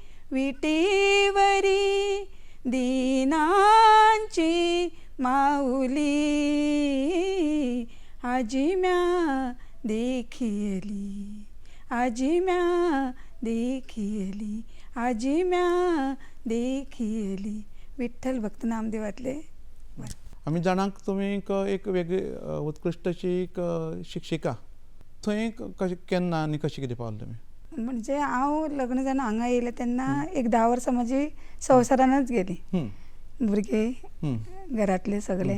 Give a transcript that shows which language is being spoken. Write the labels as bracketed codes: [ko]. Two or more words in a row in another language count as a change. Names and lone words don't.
[mr] विटेवरी, दीनांची माऊली आजी म्या देखियली, आजी म्या देखियली, आजी म्या देखियली. [kok] विठ्ठल भक्त नामदेवातले. आमी जाणांक तुमी एक वेगळी उत्कृश्ट अशी एक शिक्षिका. थंय कशें केन्ना आनी कशें कितें पावले तुमी? म्हणजे हांव लग्न जावन हांगा येयलें तेन्ना एक 10 वर्सां म्हजी संवसारानच गेली. भुरगे घरातले सगळे.